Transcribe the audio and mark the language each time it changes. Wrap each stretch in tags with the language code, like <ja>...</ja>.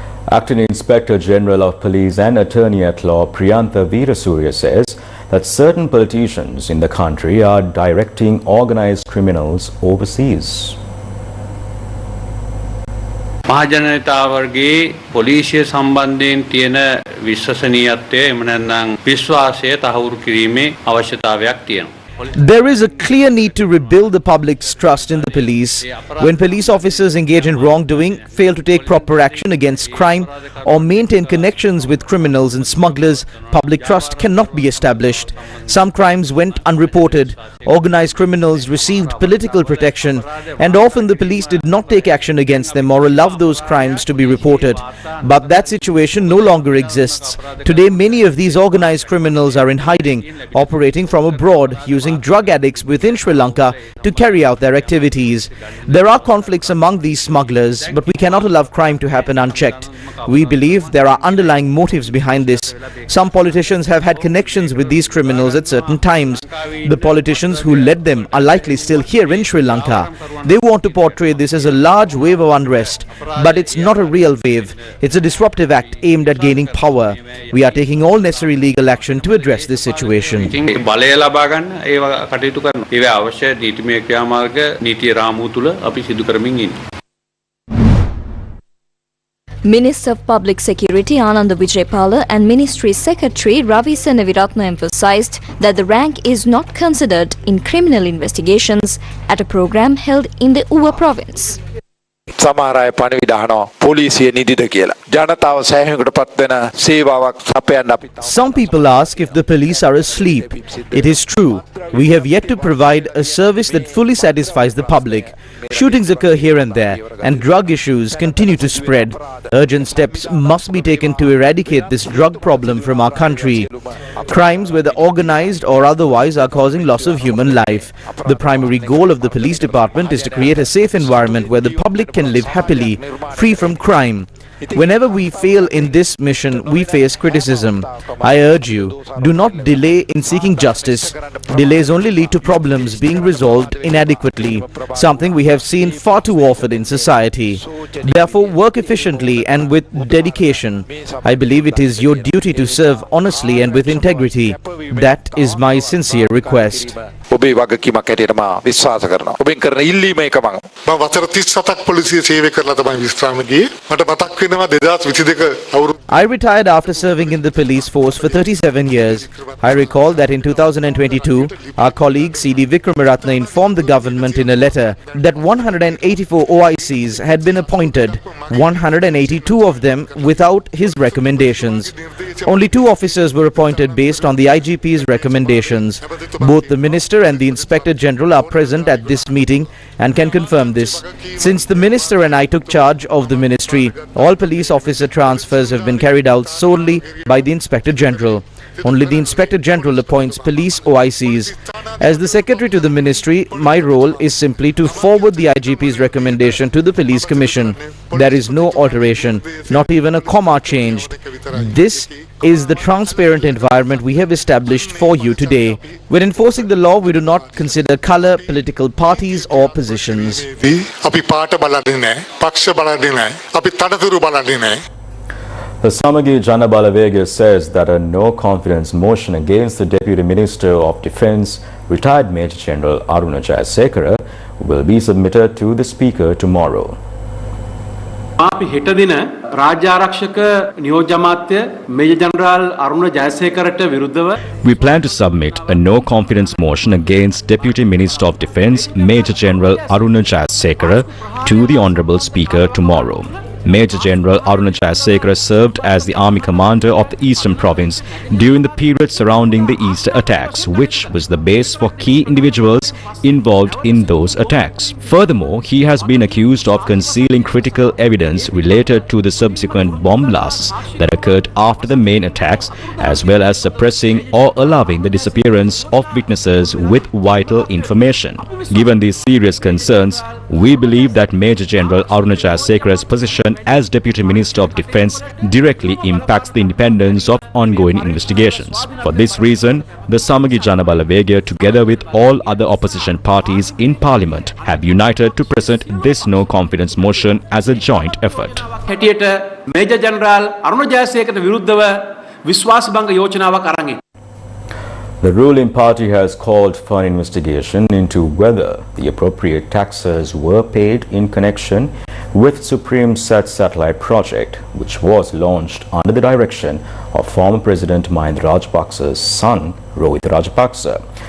<en>Acting Inspector General of Police and Attorney at Law Priyantha Veerasurya says that certain politicians in the country are directing organized criminals overseas.</en> <si>මහජනතාවගේ පොලිසිය සම්බන්ධයෙන් තියෙන විශ්වසනීයත්වය එම නැත්නම් විශ්වාසය තහවුරු කිරීමේ අවශ්‍යතාවයක් තියෙනවා.</si> <en>There is a clear need to rebuild the public's trust in the police. When police officers engage in wrongdoing, fail to take proper action against crime, or maintain connections with criminals and smugglers, public trust cannot be established. Some crimes went unreported, organized criminals received political protection, and often the police did not take action against them or allow those crimes to be reported. But that situation no longer exists. Today, many of these organized criminals are in hiding, operating from abroad, using drug addicts within Sri Lanka to carry out their activities. There are conflicts among these smugglers, but we cannot allow crime to happen unchecked. We believe there are underlying motives behind this. Some politicians have had connections with these criminals at certain times. The politicians who led them are likely still here in Sri Lanka. They want to portray this as a large wave of unrest, but it's not a real wave. It's a disruptive act aimed at gaining power. We are taking all necessary legal action to address this situation.</en> <si>කටයුතු කරනවා. ඒවා අවශ්‍ය නීතිමය ක්‍රියාමාර්ග නීති රාමුව තුල අපි සිදු කරමින් ඉන්නේ.</si> <en>Minister of Public Security Ananda Vijaypala and Ministry Secretary Ravi Senaviratna emphasized that the rank is not considered in criminal investigations at a program held in the Uva province.</en> <si>සමහර අය පණිවිඩ අහනවා පොලිසිය නිදිද කියලා. ජනතාව සෑහීමකට පත් වෙන සේවාවක් සපයන්න අපි.</si> <en>Some people ask if the police are asleep. It is true. We have yet to provide a service that fully satisfies the public. Shootings occur here and there, and drug issues continue to spread. Urgent steps must be taken to eradicate this drug problem from our country. Crimes, whether organized or otherwise, are causing loss of human life. The primary goal of the police department is to create a safe environment where the public can live happily, free from crime. Whenever we fail in this mission, we face criticism. I urge you, do not delay in seeking justice. Delays only lead to problems being resolved inadequately, something we have seen far too often in society. Therefore, work efficiently and with dedication. I believe it is your duty to serve honestly and with integrity. That is my sincere request.</en> <si>ඔබේ වගකීමක් හැටියට මා විශ්වාස කරනවා. ඔබෙන් කරන ඉල්ලීම එක මම වසර 37ක් පොලිසිය සේවය කරලා තමයි විශ්‍රාම ගියේ. මට මතක් වෙනවා 2022 අවුරුදු</si> <en>I retired after serving in the police force for 37 years. I recall that in 2022, our colleague C.D. Vikramaratne informed the government in a letter that 184 OICs had been appointed, 182 of them without his recommendations. Only 2 officers were appointed based on the IGP's recommendations. Both the Minister and the Inspector General are present at this meeting and can confirm this. Since the Minister and I took charge of the ministry, all police officer transfers have been carried out solely by the Inspector General. Only the Inspector General appoints police OICs. As the Secretary to the Ministry, my role is simply to forward the IGP's recommendation to the Police Commission. There is no alteration, not even a comma changed. This is the transparent environment we have established for you today. When enforcing the law, we do not consider color, political parties or positions.</en> <si>අපි පාට බලන්නේ නැහැ, පක්ෂ බලන්නේ නැහැ, අපි තනතුරු බලන්නේ නැහැ.</si> <en>The Samagi Jana Balavega says that a no-confidence motion against the Deputy Minister of Defence, retired Major General Aruna Jayasekara, will be submitted to the Speaker tomorrow.</en> <si>අපි හෙට දින රාජ්‍ය ආරක්ෂක නියෝජ්‍ය අමාත්‍ය මේජර් ජනරාල් අරුණ ජයසේකරට විරුද්ධව</si> <en>We plan to submit a no-confidence motion against Deputy Minister of Defence, Major General Aruna Jayasekara, to the Honourable Speaker tomorrow. Major General Aruna Jayasekara served as the Army Commander of the Eastern Province during the period surrounding the Easter attacks, which was the base for key individuals involved in those attacks. Furthermore, he has been accused of concealing critical evidence related to the subsequent bomb blasts that occurred after the main attacks, as well as suppressing or allowing the disappearance of witnesses with vital information. Given these serious concerns, we believe that Major General Aruna Jayasekara's position as Deputy Minister of Defence directly impacts the independence of ongoing investigations. For this reason, the Samagi Jana Balavega, together with all other opposition parties in Parliament, have united to present this no-confidence motion as a joint effort.</en> <si>හැටියට major general අරුණ ජයසේකරට විරුද්ධව විශ්වාසභංග යෝජනාවක් අරන්.</si> <en>The ruling party has called for an investigation into whether the appropriate taxes were paid in connection with Supreme Sat satellite project, which was launched under the direction of former President Mahinda Rajapaksa's son, Rohit Rajapaksa.</en>